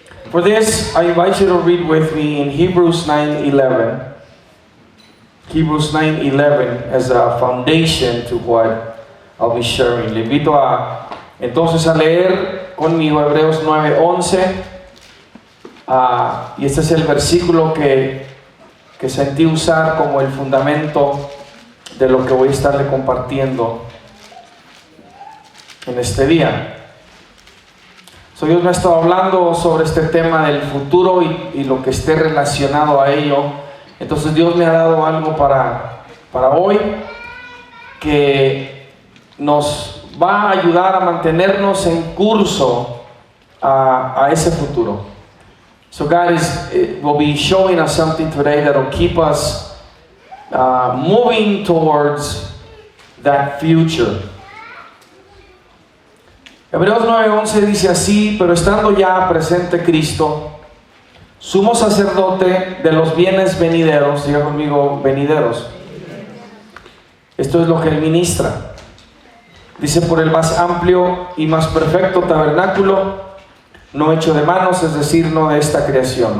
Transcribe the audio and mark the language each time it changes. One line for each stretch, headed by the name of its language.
English: For this, I invite you to read with me in Hebrews 9:11. Hebrews 9:11 as a foundation to what I'll be sharing.
Spanish: Le invito entonces a leer conmigo Hebreos 9:11. Y este es el versículo que sentí usar como el fundamento de lo que voy a estarle compartiendo en este día. Dios me ha estado hablando sobre este tema del futuro y lo que esté relacionado a ello. Entonces Dios me ha dado algo para hoy que nos va a ayudar a mantenernos en curso a ese futuro.
English: So God will be showing us something today that will keep us moving towards that future.
Spanish: Hebreos 9:11 dice así: pero estando ya presente Cristo, sumo sacerdote de los bienes venideros, diga conmigo, venideros. Esto es lo que Él ministra. Dice: por el más amplio y más perfecto tabernáculo, no hecho de manos, es decir, no de esta creación.